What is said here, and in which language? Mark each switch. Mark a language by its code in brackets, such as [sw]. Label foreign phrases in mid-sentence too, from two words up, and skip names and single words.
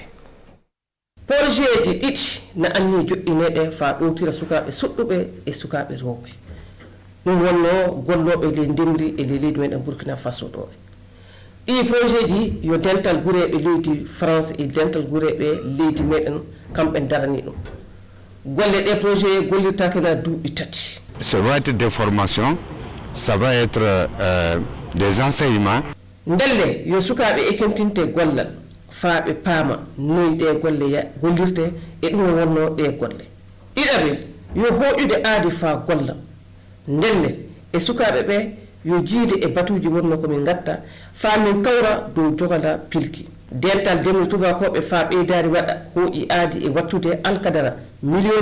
[ff] projet ji ɗiɗi na anni joƴƴineɗe fa ɗowtira sukaɓe suɗɗuɓe e sukaɓe rewɓe ɗum wonno golloɓe le ndemri e le leydi meɗen Burkina Faso ɗo ɗi projet ji yo dental guureɓe leydi France e dental guureɓe leydi meɗen kamɓe darani ɗum golle ɗe projet gollirtakena duuɓi tati. [fr] Ça va être des formations, ça va être des enseignements. [ff] Ndelle yo sukaɓe ekentinte gollal faaɓe paama noyi ɗe golle gollirte e ɗum wonno ɗe golle ɗiɗaɓe yo hooƴude aadi fa golla ndelle e sukaɓe ɓe yo jiide e batuji wonno komin gatta fa min kawra dow jogala pilki dental demri tubakoɓe fa ɓeydari waɗa hooƴi aadi e wattude alkadara million